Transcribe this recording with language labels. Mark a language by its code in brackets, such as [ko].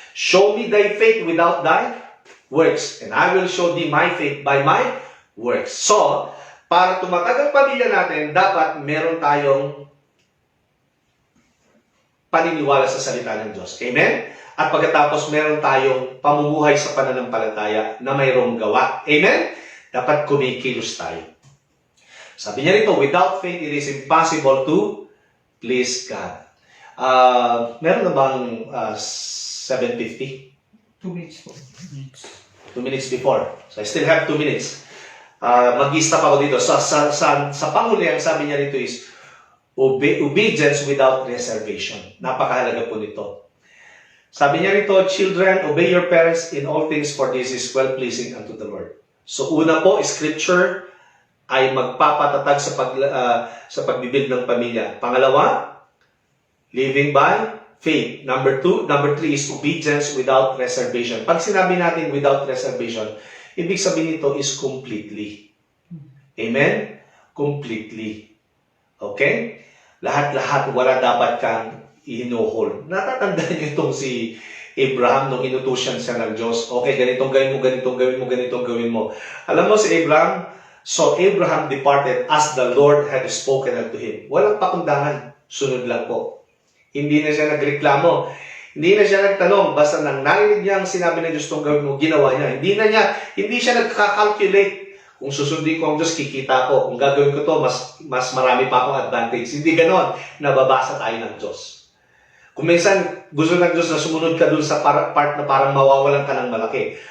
[en] Show me thy faith without thy works, and I will show thee my faith by my works. [tl] So, para tumatag ang pamilya natin, dapat meron tayong paniniwala sa salita ng Diyos. Amen? At pagkatapos meron tayong pamumuhay sa pananampalataya na mayroong gawa. Amen? Dapat kumikilos tayo. Sabi niya rito, [en] without faith, it is impossible to please God. [tl] Meron na bang 7:50? [en] 2 minutes po. 2 minutes before. So I still have 2 minutes. [tl] Mag-i-stop ako dito. Sa panghuli, ang sabi niya rito is, [en] obedience without reservation. [tl] Napakahalaga po nito. Sabi niya rito, [en] children, obey your parents in all things, for this is well-pleasing unto the Lord. [tl] So una po, scripture ay magpapatatag sa pagbibuild ng pamilya. Pangalawa, living by faith. [en] Number 3 is obedience without reservation. [tl] Pag sinabi natin [en] without reservation, [tl] ibig sabihin nito [en] is completely. Amen? Completely. Okay? [tl] Lahat-lahat, wala dapat kang ihinuhol. Natatandaan niyo itong si Abraham nung inutusan siya ng Diyos. Okay, ganitong gawin mo, ganitong gawin mo, ganitong gawin mo. Alam mo si Abraham, [en] so Abraham departed as the Lord had spoken unto him. [tl] Walang pakundangan. Sunod lang po. Hindi na siya nagreklamo. Hindi na siya nagtanong. Basta nang narinig niya ang sinabi ng Diyos itong gawin mo, ginawa niya. Hindi siya nagkakalculate. Kung susundin ko ang Diyos, kikita ko. Kung gagawin ko to, mas marami pa akong advantage. Hindi ganon. Nababasa tayo ng Diyos. Kung minsan gusto ng Diyos na sumunod ka dun sa part na parang mawawalan ka ng malaki.